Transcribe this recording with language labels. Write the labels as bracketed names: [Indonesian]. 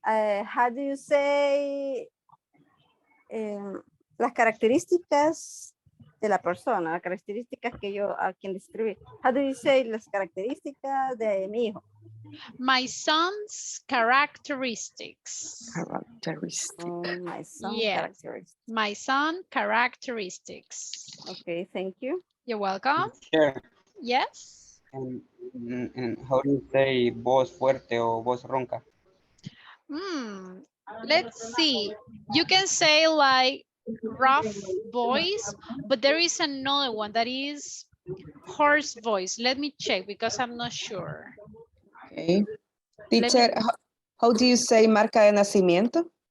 [English] How do you say [Spanish] las características de la persona, las características que yo a quien describí? [English] How do you say [Spanish] las características de mi hijo? [English] My son's characteristics. Characteristics. Oh, my son Yes. characteristics. My son characteristics. Okay, thank you. You're welcome. Sure. Yes. And how do you say [Spanish] voz fuerte o voz ronca? [English] Let's see. You can say like rough voice, but there is another one that is hoarse voice. Let me check because I'm not sure. Okay. Teacher, how do you say [Spanish] marca de nacimiento?